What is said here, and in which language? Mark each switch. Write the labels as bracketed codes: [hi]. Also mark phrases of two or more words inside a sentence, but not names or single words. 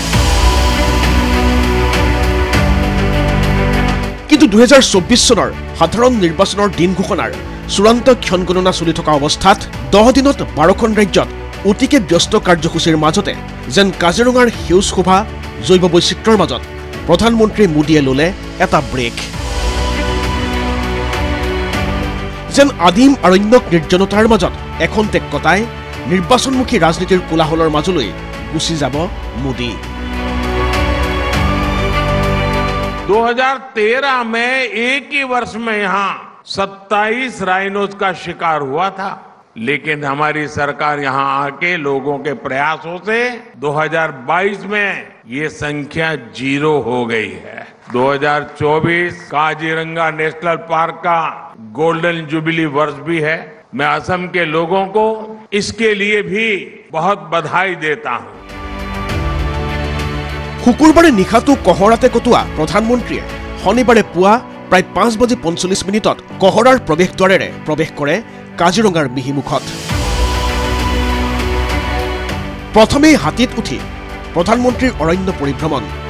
[as] কিন্তু 2024 চনৰ সাধাৰণ নিৰ্বাচনৰ দিন ঘোষণাৰ চূড়ান্ত ক্ষণগণনা চলি থকা অৱস্থাত 10 দিনত 12খন ৰাজ্যত অতিকে ব্যস্ত কাৰ্যসূচীৰ মাজতে যেন কাজিৰঙাৰ সেউজ শোভা জৈৱ বৈচিত্ৰ্যৰ মাজত প্ৰধানমন্ত্ৰী মোদীয়ে ল'লে এটা ব্ৰেক। যেন আদিম আৰণ্যক নিৰ্জনতাৰ মাজত এখন টেক কটাই নিৰ্বাচনমুখী ৰাজনীতিৰ কোলাহলৰ মাজলৈ গুচি যাব মোদী। [hi] 2013 में एक ही वर्ष में यहाँ 27 राइनोज का शिकार हुआ था, लेकिन हमारी सरकार यहाँ आके लोगों के प्रयासों से 2022 में ये संख्या 0 हो गई है। 2024 काजीरंगा नेशनल पार्क का [en] golden jubilee [hi] वर्ष भी है। मैं असम के लोगों को इसके लिए भी बहुत बधाई देता हूँ। [as] শুকুৰবাৰে নিশাটো কহৰাতে কটোৱা প্ৰধানমন্ত্ৰীয়ে শনিবাৰে পুৱা প্ৰায় 5:45 কহৰাৰ প্ৰৱেশ দ্বাৰেৰে প্ৰৱেশ কৰে কাজিৰঙাৰ মিহিমুখত। প্ৰথমেই হাতীত উঠি প্ৰধানমন্ত্ৰীৰ অৰণ্য পৰিভ্ৰমণ।